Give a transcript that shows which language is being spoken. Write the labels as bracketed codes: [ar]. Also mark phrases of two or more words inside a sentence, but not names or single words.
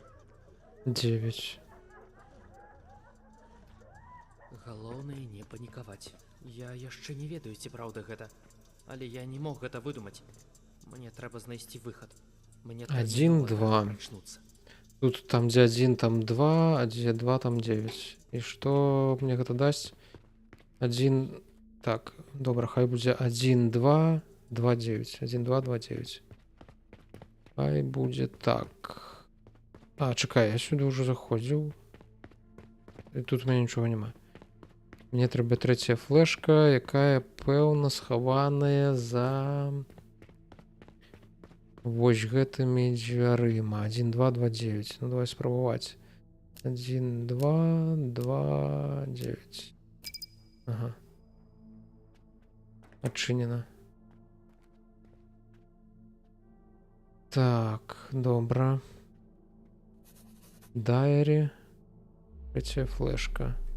[be] 9. Галоўнае не панікаваць. Я яшчэ не ведаю, ці праўда гэта. Але я не мог гэта выдумаць. Мне трэба знайсці выхад. Мне 1, 2. прачнуцца. [ru] Тут там где 1, там 2, а где 2, там 9. И что мне это даст? 1... [be] Так, добра, хай будзе 1, 2, 2, 9. 1, 2, 2, 9. Хай будзе так. А, чекай, я [ru] сюда уже [be] заходзіў. І тут у мяне нічога няма. Мне трэба трэцяя флешка, якая пэўна схаваная за... Вось гэтымі дзвярыма. 1, 2, 2, 9. Ну, давай спрабаваць. 1, 2, 2, 9. Ага. Адчынена. Так, добра. Дайрі. [ru] Третья флешка.